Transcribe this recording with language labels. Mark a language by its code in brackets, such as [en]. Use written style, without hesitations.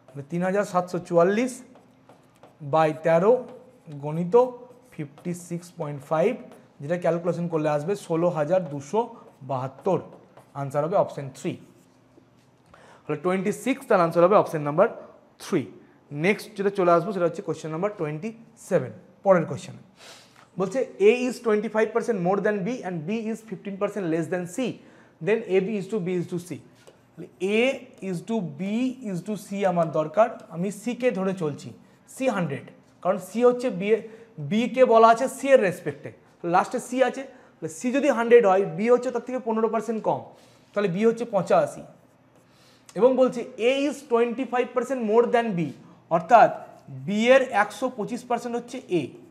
[bn] 3744 by 13 গণিত 56.5, যেটা calculation করলে আসবে 16,272। আনসার হবে অপশন 3। তাহলে 26 তার আনসার হবে অপশন নাম্বার 3। নেক্সট যেটা চলে আসবো সেটা হচ্ছে কোয়েশ্চেন নাম্বার 27। পরের কোয়েশ্চেন বলছে [en] A is 25% more than B and B is 15% less than C, then AB is to B is to C। A is to B is to C [bn] আমার দরকার, আমি C কে ধরে চলছি। C 100, কারণ C হচ্ছে B কে বলা আছে C এর রেসপেক্টে, লাস্টে C আছে। C যদি 100 হয়, B হচ্ছে তার থেকে 15% কম, তাহলে B হচ্ছে 85। এবং বলছে [en] A is 25% more than B, [bn] অর্থাৎ B এর 125% হচ্ছে A।